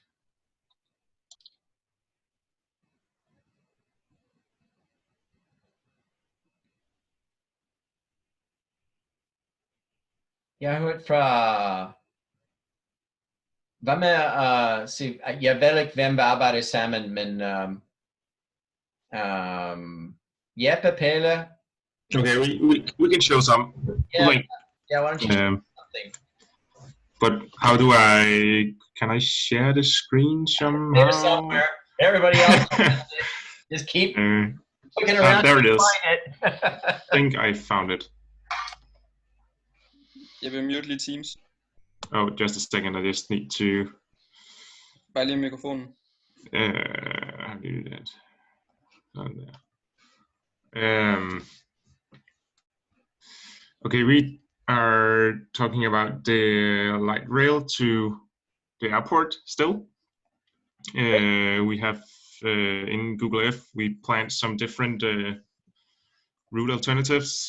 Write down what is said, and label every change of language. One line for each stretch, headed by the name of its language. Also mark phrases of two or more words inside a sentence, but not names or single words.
Danish: Jeg har hørt fra... Hvad med jeg ved ikke, hvem vi arbejder sammen, men Jeppe, Pelle.
English: Okay, we can show some. Yeah, Wait. yeah, why don't you show something? But how do can I share the screen somehow? There somewhere. Everybody else just keep looking around. There it is. Find it. I think I found it.
Danish: Jeg vil mute lige Teams.
English: Oh, just a second. I just need to.
Danish: Bare lige mikrofonen.
English: How do you do that? On there. Okay, we are talking about the light rail to the airport still. We have in Google Earth, we planned some different route alternatives.